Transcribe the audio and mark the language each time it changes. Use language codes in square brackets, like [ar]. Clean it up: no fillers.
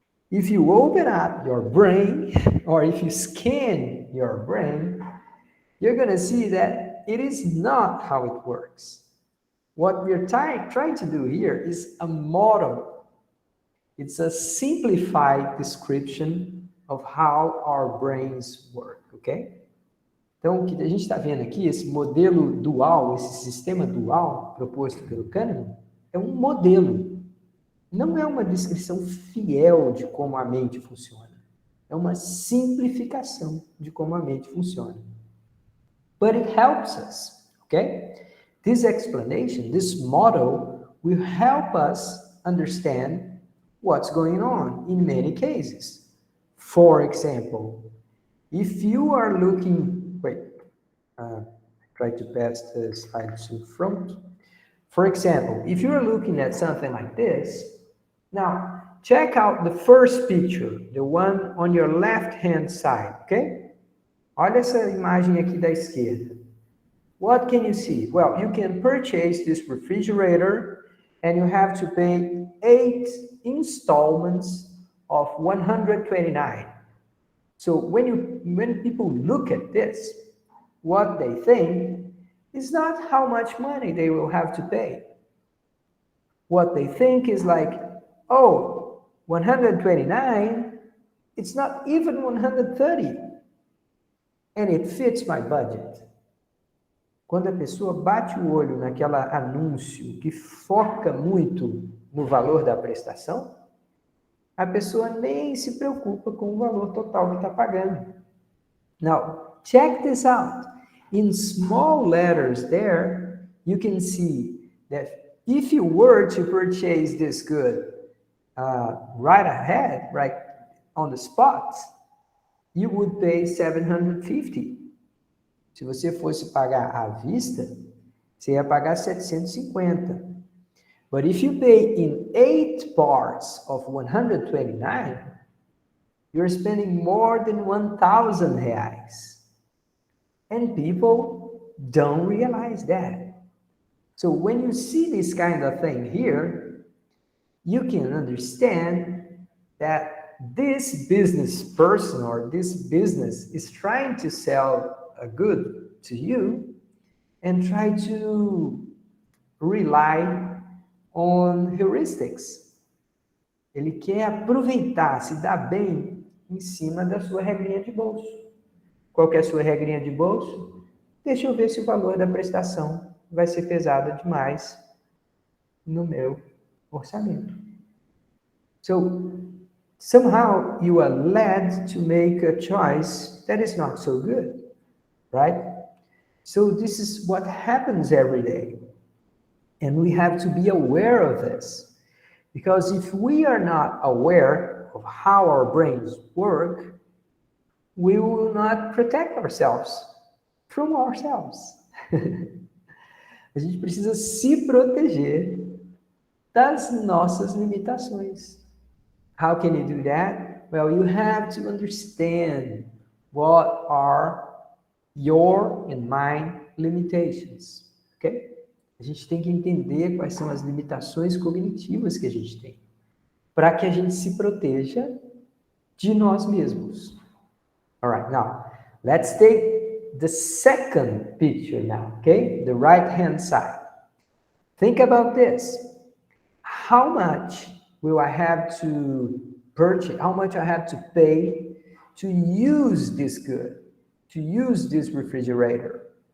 [en] If you open up your brain, or if you scan your brain, you're going to see that it is not how it works. What we're trying to do here is a model. It's a simplified description of how our brains work, ok? [pt] Então, o que a gente está vendo aqui, esse modelo dual, esse sistema dual proposto pelo Kahneman, é um modelo. Não é uma descrição fiel de como a mente funciona. É uma simplificação de como a mente funciona. [en] But it helps us, okay? This explanation, this model, will help us understand what's going on in many cases. For example, if you are looking... Wait, try to pass the slide to front. For example, if you're looking at something like this, now check out the first picture, the one on your left-hand side, okay? [pt] Olha essa imagem aqui da esquerda. [en] What can you see? Well, you can purchase this refrigerator and you have to pay 8 installments of 129. So when people look at this, what they think is not how much money they will have to pay. What they think is like, oh, 129, it's not even 130. And it fits my budget. [pt] Quando a pessoa bate o olho naquela anúncio que foca muito no valor da prestação, a pessoa nem se preocupa com o valor total que está pagando. [en] Now, check this out. In small letters there, you can see that if you were to purchase this good right ahead, right on the spot, you would pay 750. [pt] Se você fosse pagar à vista, você ia pagar 750. [en] But if you pay in 8 parts of 129, you're spending more than 1,000 reais. And people don't realize that. So when you see this kind of thing here, you can understand that this business person or this business is trying to sell a good to you and try to rely on heuristics. [pt] Ele quer aproveitar, se dar bem em cima da sua regrinha de bolso. Qual que é a sua regrinha de bolso? Deixa eu ver se o valor da prestação vai ser pesado demais no meu orçamento. [en] So, somehow you are led to make a choice that is not so good, right? So this is what happens every day. And we have to be aware of this. Because if we are not aware of how our brains work, we will not protect ourselves from ourselves. [pt] A gente precisa se proteger das nossas limitações. [en] How can you do that? Well, you have to understand what are your and my limitations. Okay? [pt] A gente tem que entender quais são as limitações cognitivas que a gente tem, para que a gente se proteja de nós mesmos. [en] All right, now, let's take the second picture now, okay? The right-hand side. Think about this. How much will I have to purchase, how much I have to pay to use this good, to use this refrigerator?